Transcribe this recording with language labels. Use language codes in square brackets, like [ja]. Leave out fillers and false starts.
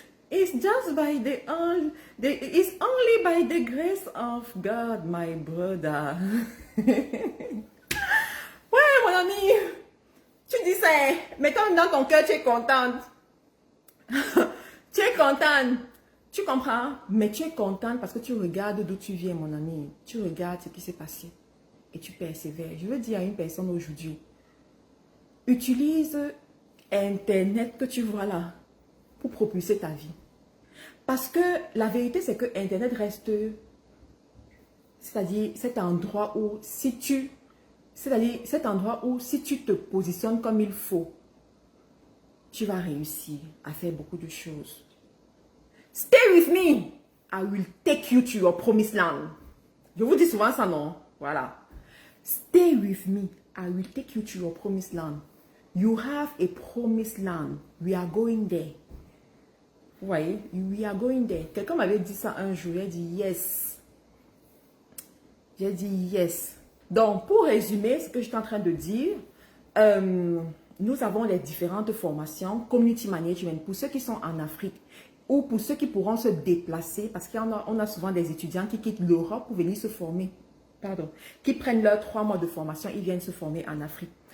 [en] It's just by it's only by the grace of God, my brother. [fr] Ouais, mon ami. Tu dis ça, mais quand dans ton cœur, tu es contente. Tu es contente. Tu comprends? Mais tu es contente parce que tu regardes d'où tu viens, mon ami. Tu regardes ce qui s'est passé. Et tu persévères. Je veux dire à une personne aujourd'hui, utilise Internet que tu vois là pour propulser ta vie. Parce que la vérité, c'est que Internet reste, c'est-à-dire cet endroit où si tu te positionnes comme il faut, tu vas réussir à faire beaucoup de choses. [en] Stay with me. I will take you to your promised land. [fr] Je vous dis souvent ça, non? [en] Voilà. Stay with me. I will take you to your promised land. You have a promised land. We are going there. [fr] Vous voyez? [en] We are going there. [fr] Quelqu'un m'avait dit ça un jour. J'ai dit yes. J'ai dit yes. Donc, pour résumer ce que je suis en train de dire, nous avons les différentes formations, community management, pour ceux qui sont en Afrique ou pour ceux qui pourront se déplacer, parce qu'on a souvent des étudiants qui quittent l'Europe pour venir se former, qui prennent leurs 3 mois de formation, ils viennent se former en Afrique.